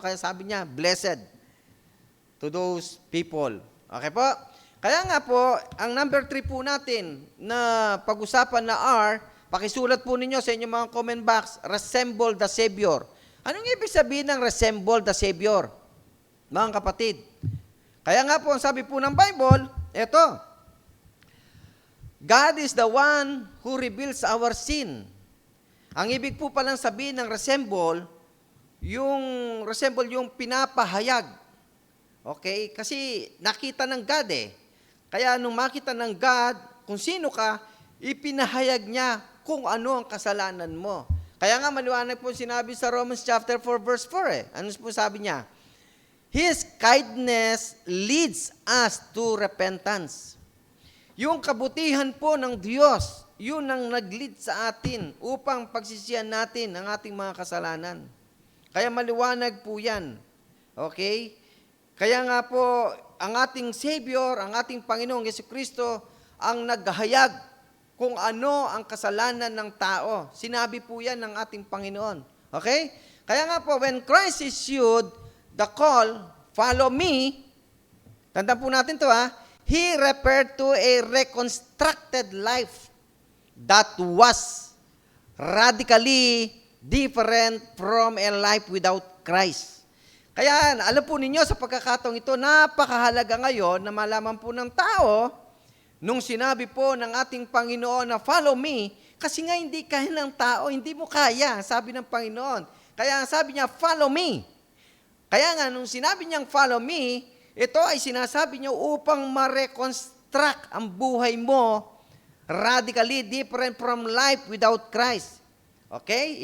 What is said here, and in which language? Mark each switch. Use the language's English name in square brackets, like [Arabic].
[Filipino] Kaya sabi niya, [English] blessed to those people. [Filipino] Okay po? Kaya nga po, ang number 3 po natin na pag-usapan na R, pakisulat po ninyo sa inyong mga comment box, [English] resemble the Savior. [Filipino] Anong ibig sabihin ng [English] resemble the Savior? [Filipino] Mga kapatid. Kaya nga po, ang sabi po ng Bible, eto, [English] God is the one who reveals our sin. [Filipino] Ang ibig po palang sabihin ng resemble yung pinapahayag. Okay? Kasi nakita ng God eh. Kaya nung makita ng God kung sino ka, ipinahayag niya kung ano ang kasalanan mo. Kaya nga maliwanag po sinabi sa Romans chapter 4 verse 4 eh. Ano po sabi niya? [English] His kindness leads us to repentance. [Filipino] Yung kabutihan po ng Diyos, yun ang nag-lead sa atin upang pagsisihan natin ang ating mga kasalanan. Kaya maliwanag po yan. Okay? Kaya nga po, ang ating Savior, ang ating Panginoong Jesucristo, ang naghahayag kung ano ang kasalanan ng tao. Sinabi po yan ng ating Panginoon. Okay? Kaya nga po, [English] when Christ issued the call, follow me, [Filipino] tandaan po natin to [English] He referred to a reconstructed life that was radically different from a life without Christ. [Filipino] Kaya alam po ninyo sa pagkakataong ito, napakahalaga ngayon na malaman po ng tao nung sinabi po ng ating Panginoon na [English] follow me, [Filipino] kasi nga hindi kaya ng tao, hindi mo kaya, sabi ng Panginoon. Kaya sabi niya, [English] follow me. [Filipino] Kaya nga nung sinabi niyang follow me, ito ay sinasabi niya upang ma-reconstruct ang buhay mo [English] radically different from life without Christ. [Filipino] Okay?